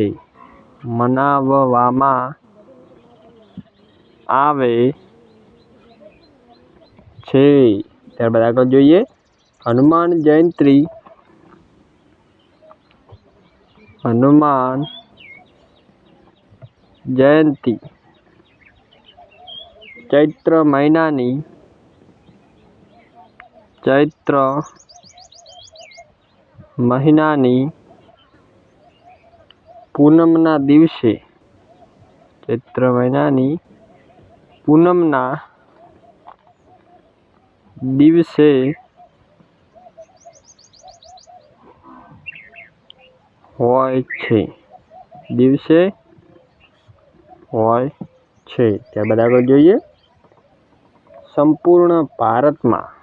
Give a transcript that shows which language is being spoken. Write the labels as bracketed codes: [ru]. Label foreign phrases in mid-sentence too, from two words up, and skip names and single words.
[gu] મનાવવામાં આવે છે। ત્યારબાદ આગળ જોઈએ હનુમાન જયંતી હનુમાન જયંતી ચૈત્ર મહીનાની પૂનમના દિવસે ચૈત્ર મહીનાની પૂનમના દિવસે હોય છે। દિવસે હોય છે। ત્યારબાદ આગળ જોઈએ સંપૂર્ણ ભારતમાં